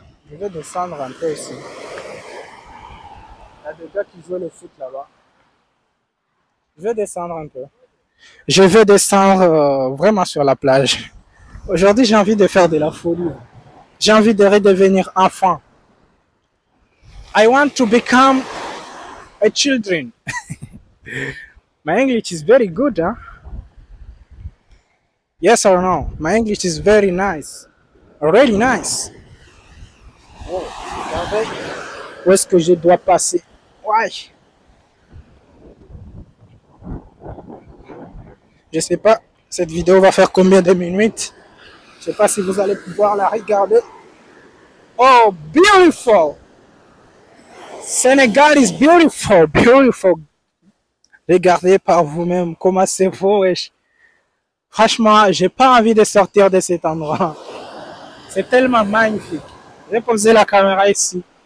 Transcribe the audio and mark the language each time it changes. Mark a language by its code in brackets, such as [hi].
[fr] Je vais descendre un peu ici. Il y a des gars qui jouent le foot là-bas. Je vais descendre un peu. Je vais descendre vraiment sur la plage. Aujourd'hui, j'ai envie de faire de la folie. J'ai envie de redevenir enfant. [en] I want to become a children. My English is very good, huh? Yes or no? My English is very nice. Really nice. [fr] Oh, regardez. Où est-ce que je dois passer? Ouais. Je sais pas, cette vidéo va faire combien de minutes? Je sais pas si vous allez pouvoir la regarder. [en] Oh, beautiful! Sénégal is beautiful, beautiful. [fr] Regardez par vous-même comment c'est beau, wesh. Franchement, j'ai pas envie de sortir de cet endroit. C'est tellement magnifique. Je vais poser la caméra ici.